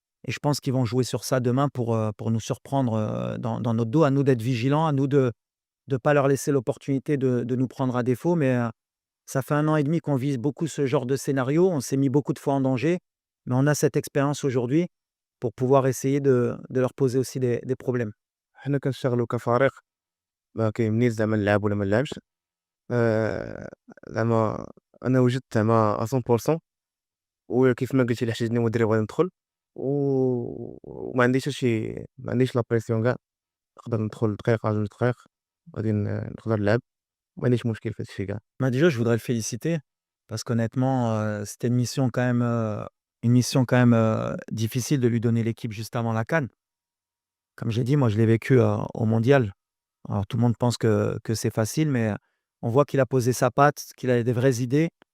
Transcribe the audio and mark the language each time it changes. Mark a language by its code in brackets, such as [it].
[fr] Et je pense qu'ils vont jouer sur ça demain pour nous surprendre dans notre dos. À nous d'être vigilants, à nous de ne pas leur laisser l'opportunité de nous prendre à défaut. Mais ça fait 1 an et demi qu'on vise beaucoup ce genre de scénario. On s'est mis beaucoup de fois en danger. Mais on a cette expérience aujourd'hui pour pouvoir essayer de leur poser aussi des problèmes. [ar] حنا كنشتغلوا كفريق، ما كيهمنيش زعما نلعب ولا ما نلعبش. زعما أنا وجدت زعما à 100% وكيف ما قلتي إلا احتاجني مدرب غادي ندخل، وما عنديش حتى شي ما عنديش لا بريسيون كاع، نقدر ندخل دقيقة 2 دقايق غادي نقدر نلعب، ما عنديش مشكل في هاد الشي كاع. [fr] Bah, déjà, je voudrais le féliciter parce qu'honnêtement, c'était une mission quand même, difficile de lui donner l'équipe juste avant la CAN. Comme j'ai dit, moi, je l'ai vécu, au mondial. Alors tout le monde pense que c'est facile, mais on voit qu'il a posé sa patte, qu'il a des vraies idées.